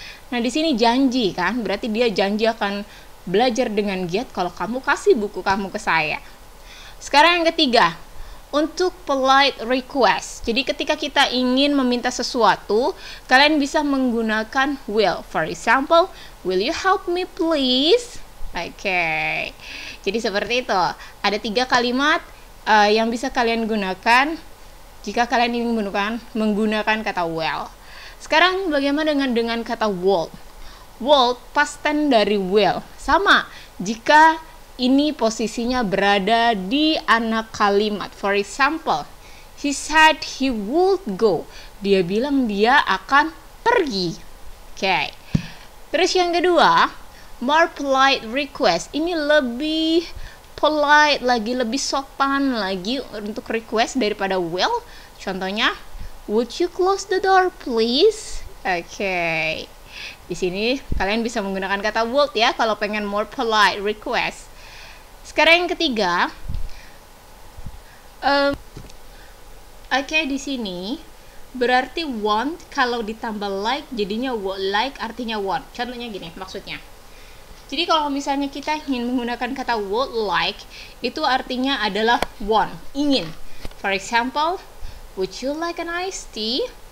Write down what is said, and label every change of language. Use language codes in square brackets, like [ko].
[id] Nah, di sini janji kan, berarti dia janji akan belajar dengan giat kalau kamu kasih buku kamu ke saya. Sekarang yang ketiga, untuk polite request. Jadi ketika kita ingin meminta sesuatu, kalian bisa menggunakan will. [en] For example, will you help me please? [id] Oke. Jadi seperti itu. Ada 3 kalimat yang bisa kalian gunakan jika kalian ingin menggunakan kata will. Sekarang bagaimana dengan kata would? Would past tense dari will. Sama jika ini posisinya berada di anak kalimat. [en] For example, he said he would go. [id] Dia bilang dia akan pergi. Oke. Terus yang kedua, [en] more polite request. [id] Ini lebih polite lagi, lebih sopan lagi untuk request daripada will. [en] Contohnya, would you close the door please? [id] Oke. Di sini kalian bisa menggunakan kata would ya kalau pengen [en] more polite request. [id] Sekarang yang ketiga, oke, di sini berarti want kalau ditambah like jadinya would like, artinya want. Contohnya gini maksudnya. Jadi kalau misalnya kita ingin menggunakan kata would like, itu artinya adalah want, ingin. [en] For example, would you like an iced tea?